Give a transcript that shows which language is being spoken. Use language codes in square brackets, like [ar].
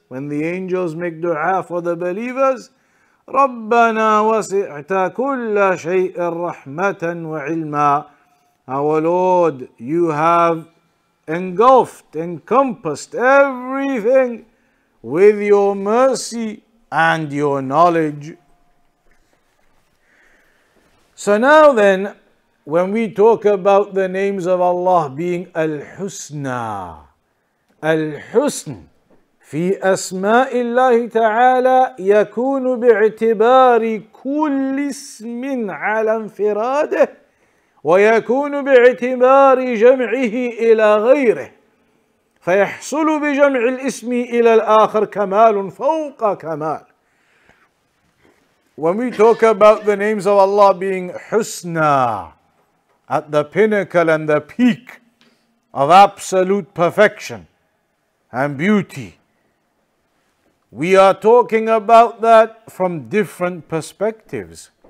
[en] When the angels make dua for the believers, [ar] رَبَّنَا وَسِعْتَ كُلَّ شَيْءٍ رَحْمَةً وَعِلْمًا. [en] Our Lord, you have engulfed, encompassed everything with your mercy and your knowledge. So now then, when we talk about the names of Allah being al-Husna, al-Husn [ar] في أسماء الله تعالى يكون باعتبار كل اسم على انفراده ويكون باعتبار جمعه إلى غيره فيحصل بجمع الاسم إلى الآخر كمال فوق كمال. [en] When we talk about the names of Allah being Husna, at the pinnacle and the peak of absolute perfection and beauty, we are talking about that from different perspectives.